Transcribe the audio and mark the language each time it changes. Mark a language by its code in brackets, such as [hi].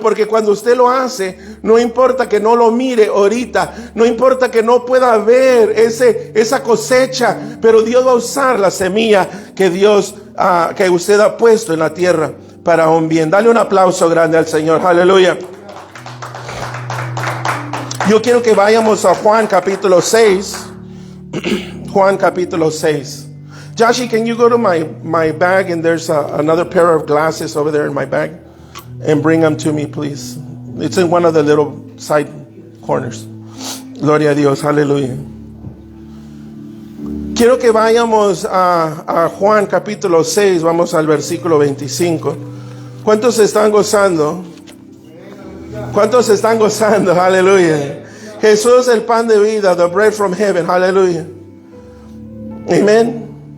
[es] Porque cuando usted lo hace, no importa que no lo mire ahorita, no importa que no pueda ver esa cosecha, pero Dios va a usar la semilla que usted ha puesto en la tierra para un bien. Dale un aplauso grande al Señor. Aleluya. Yo quiero que vayamos a Juan capítulo 6. Juan capítulo 6. [en] Joshi, can you go to my bag and there's another pair of glasses over there in my bag? And bring them to me, please. It's in one of the little side corners. [es] Gloria a Dios, aleluya. Quiero que vayamos a Juan capítulo 6, vamos al versículo 25. ¿Cuántos están gozando? ¿Cuántos están gozando? Aleluya. Jesús, el pan de vida, [en] the bread from heaven, [es] aleluya. Amén.